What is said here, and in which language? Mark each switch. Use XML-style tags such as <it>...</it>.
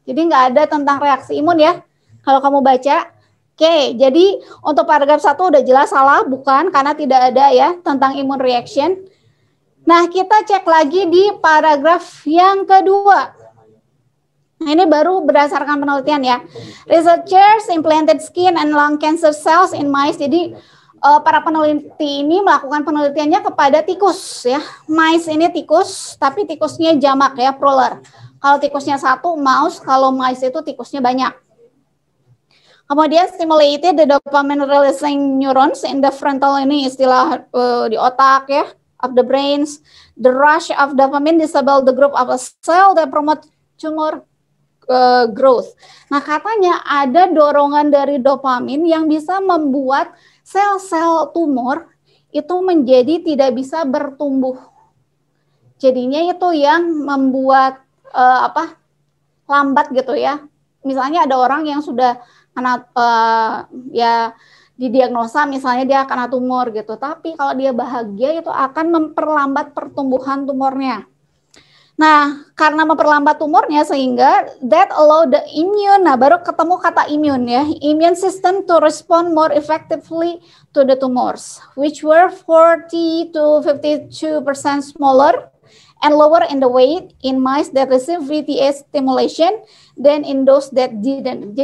<id>Jadi nggak ada tentang reaksi imun ya. Kalau kamu baca, oke, jadi untuk paragraf 1 udah jelas salah, bukan, karena tidak ada ya tentang immune reaction. Nah, kita cek lagi di paragraf yang kedua. Nah, ini baru berdasarkan penelitian ya.</id> <en>Researchers implanted skin and lung cancer cells in mice.</en> <id>Jadi para peneliti ini melakukan penelitiannya kepada tikus ya. Mice ini tikus, tapi tikusnya jamak ya, plural. Kalau tikusnya satu, mouse. Kalau mice itu tikusnya banyak. Kemudian stimulated the dopamine releasing neurons in the frontal, ini istilah di otak ya, of the brains.</id> <en>The rush of dopamine disable the group of a cell that promote tumor growth.</en> <id>Nah, katanya ada dorongan dari dopamin yang bisa membuat sel-sel tumor itu menjadi tidak bisa bertumbuh. Jadinya itu yang membuat lambat gitu ya. Misalnya ada orang yang sudah kena ya didiagnosa misalnya dia kena tumor gitu, tapi kalau dia bahagia itu akan memperlambat pertumbuhan tumornya.</id> <en>Nah, karena memperlambat tumornya sehingga that allow the immune, nah baru ketemu kata immune ya, immune system to respond more effectively to the tumors, which were 40 to 52% smaller and lower in the weight in mice that receive VTA stimulation than in those that didn't.</en>